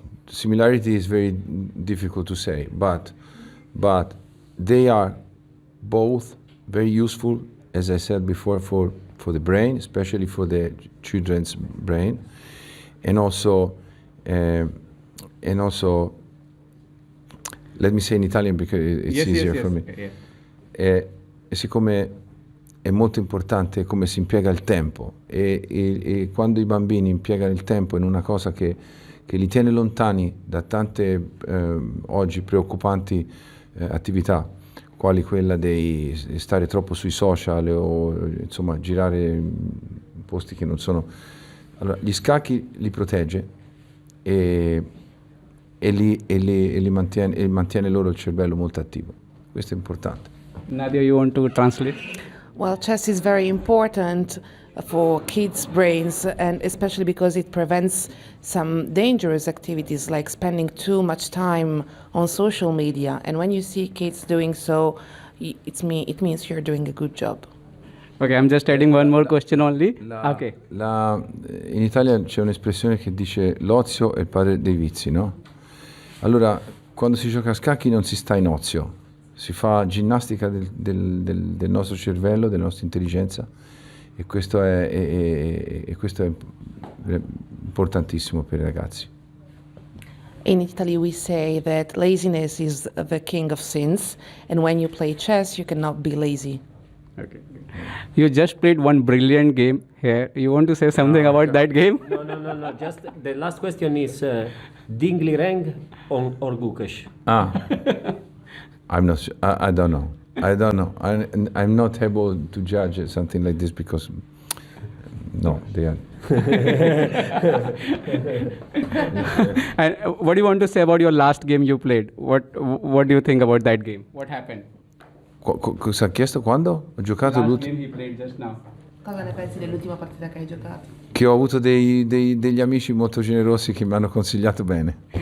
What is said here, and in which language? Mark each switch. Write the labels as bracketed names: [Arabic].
[English] Similarity is very difficult to say, but they are both very useful, as I said before, for the brain, especially for the children's brain, and also let me say in Italian because it's easier for me. [Italian] Siccome è molto importante come si impiega il tempo e quando i bambini impiegano il tempo in una cosa che li tiene lontani da tante oggi preoccupanti attività, quali quella di stare troppo sui social o insomma girare in posti che non sono. Allora, gli scacchi li protegge e mantiene loro il cervello molto attivo. Questo è importante. [English] Nadia, you want to translate? Well, chess is very important for kids' brains, and especially because it prevents some dangerous activities like spending too much time on social media. And when you see kids doing so, it means you're doing a good job. Okay, I'm just adding one more question only. Okay. [Italian] In Italia c'è un'espressione che dice l'ozio è il padre dei vizi, no? Allora, quando si gioca a scacchi non si sta in ozio, si fa ginnastica del nostro cervello, della nostra intelligenza, e questo è importantissimo per i ragazzi. [English] In Italy we say that laziness is the king of sins, and when you play chess you cannot be lazy. Okay. You just played one brilliant game here. You want to say something about that game? No. Just the last question is Dingli Reng or Gukesh? I'm not sure. I don't know. I'm not able to judge something like this because no, they are. And what do you want to say about your last game you played? What do you think about that game? What happened? [Italian] Cosa ha chiesto quando? Ho giocato [English] Last game he played just now. [Italian] Cosa ne pensi dell'ultima partita che hai giocato? Che ho avuto degli amici molto generosi che mi hanno consigliato bene.